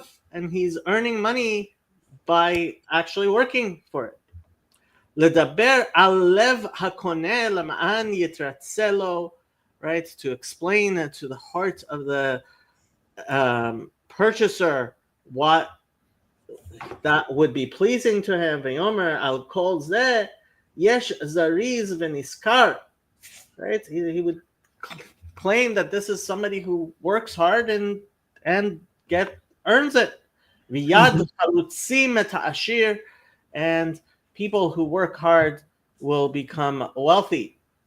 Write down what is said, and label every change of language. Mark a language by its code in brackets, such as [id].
[en] And he's earning money by actually working for it. [he] לדבר על לב הקונה למען יתרצה לו, right? [en] To explain to the heart of the purchaser what that would be pleasing to him. [he] ויאמר על כל זה יש זריז ונשכר, right? [en] He would claim that this is somebody who works hard and earns it. [he] ויד חלוצים את העשיר, [en] and people who work hard will become wealthy.